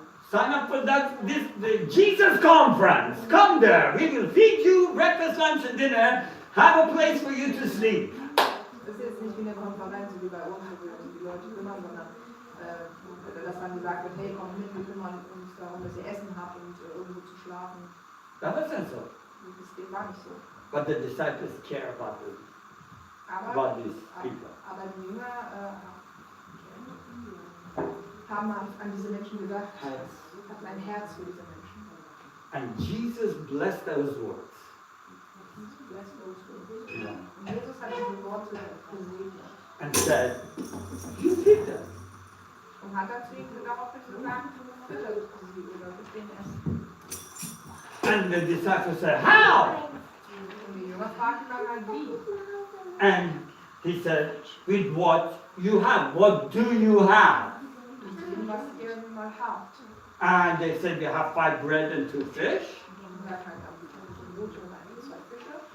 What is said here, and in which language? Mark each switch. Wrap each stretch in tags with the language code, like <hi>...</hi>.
<en>Sign up for the Jesus conference. Come there. We will feed you breakfast, lunch, and dinner. Have a place for you to sleep.</en> <de>Das ist jetzt nicht wie eine Konferenz, wie bei uns, wo wir uns um die Leute kümmern, sondern dass dann gesagt wird, hey, kommt mit, wir kümmern uns darum, dass ihr Essen habt und irgendwo zu schlafen.</de> <en>That wasn't so.</en> <de>Das war nicht so.</de> <en>But the disciples care about these people.</en> <de>Aber die Jünger haben an diese Menschen gedacht, hatten ein Herz für diese Menschen.</de> <en>And Jesus blessed those words. Yeah.</en> <de>Und Jesus hat diese Worte gesegnet.</de> <en>And said, you feed them.</en> <de>Und hat dazu ihnen daraufhin gesagt, füttert sie oder gibt denen Essen.</de> <en>And the disciples said, how?</en> <de>Und die Jünger fragten dann halt wie.</de> <en>And he said, with what you have. What do you have?</en> <de>Mit dem, was ihr nun mal habt.</de> <en>And they said, we have 5 bread and 2 fish.</en> <de>Und sagt halt, Brote und 2 Fische.</de>